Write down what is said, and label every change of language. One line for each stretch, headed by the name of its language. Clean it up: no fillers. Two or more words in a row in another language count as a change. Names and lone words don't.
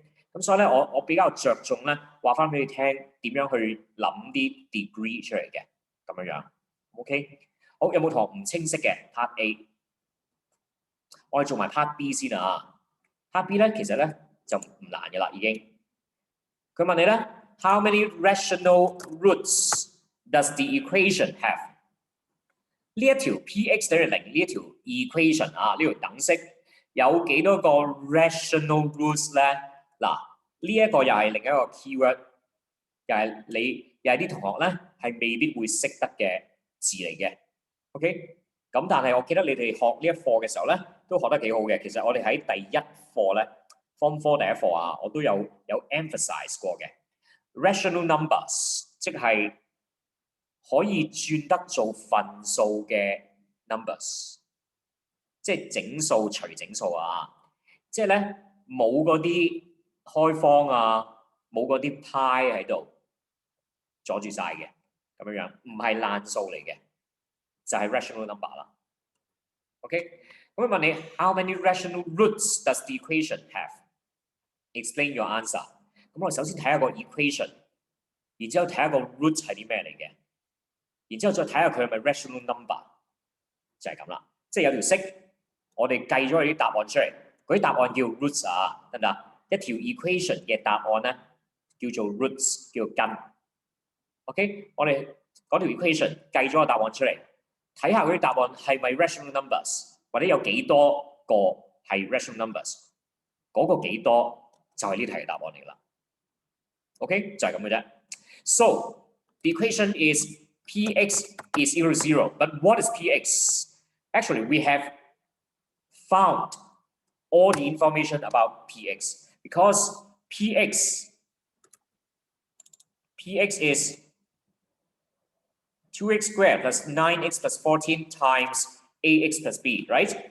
Cantonese: 咁所以咧，我比較着重咧話翻俾你聽點樣去諗啲 degree 出嚟嘅咁樣樣 OK。好，有冇同學唔清晰嘅 Part A？ 我哋做埋 Part B 先啊。Part B 咧其實咧就唔難嘅啦，已經。佢問你咧
English: ，How many rational roots does the equation have？
Cantonese: 呢一條 Px 等於0呢一條 equation 啊，呢條等式有幾多個
English: rational roots
Cantonese: 咧？嗱，呢一個又係另一個 keyword， 又係啲同學咧係未必會識得嘅字嚟嘅。OK， 咁但係我記得你哋學呢一課嘅時候咧，都學得幾好嘅。其實我哋喺第一課咧 ，Form 4第一課啊，我都有 emphasize 過嘅
English: rational numbers，
Cantonese: 即係可以轉得做分數嘅 numbers， 即係整數除整數啊，即係咧冇嗰啲開方啊，冇嗰啲派喺度阻住晒嘅咁樣樣，唔係爛數嚟嘅，就係
English: rational number
Cantonese: 啦。OK， 咁問你
English: How many rational roots does the equation have？ Explain your answer。
Cantonese: 咁我哋首先睇下個 equation， 然之後睇下個 root 係啲咩嚟嘅，然之後再睇下佢係咪
English: rational number，
Cantonese: 就係咁啦。即係有條式，我哋計咗佢啲答案出嚟，嗰啲答案叫 roots 啊，得唔得？一條 equation 嘅答案咧叫做 roots， 叫做根。OK， 我哋嗰條 equation 計咗個答案出嚟，睇下嗰啲答案係咪
English: rational numbers，
Cantonese: 或者有幾多個係
English: rational numbers，
Cantonese: 嗰個幾多就係呢題嘅答案嚟啦。OK， 就係咁嘅啫。
English: So the equation is Px is equal to 0, but what is Px? Actually, we have found all the information about Px because Px is 2x squared plus 9x plus 14 times ax plus b, right?